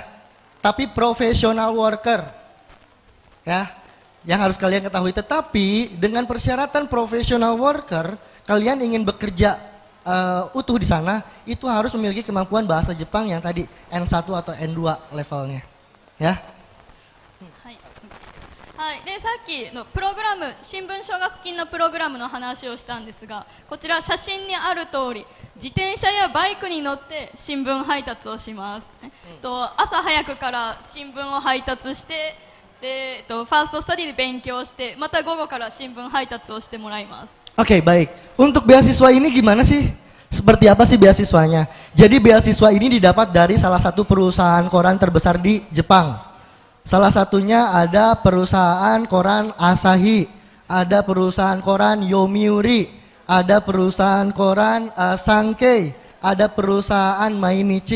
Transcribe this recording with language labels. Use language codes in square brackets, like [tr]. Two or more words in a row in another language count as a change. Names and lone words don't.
[id] Tapi [en] professional worker. [id] Ya. Yang harus kalian ketahui, tetapi dengan persyaratan [en] professional worker, [id] kalian ingin bekerja utuh di sana, itu harus memiliki kemampuan bahasa Jepang yang tadi N1 atau N2 levelnya. Ya. [ja] はい、でさっきのプログラム、新聞奨学金のプログラムの話をしたんですが、こちら写真にある通り、自転車やバイクに乗って新聞配達をします。朝早くから新聞を配達して、でファーストスタディで勉強して、また午後から新聞配達をしてもらいます。 [id] Oke, baik. Untuk beasiswa ini gimana sih? Seperti apa sih beasiswanya? Jadi beasiswa ini didapat dari salah satu perusahaan koran terbesar di Jepang. Salah satunya ada perusahaan koran Asahi, ada perusahaan koran Yomiuri, ada perusahaan koran Sankei, ada perusahaan Mainichi.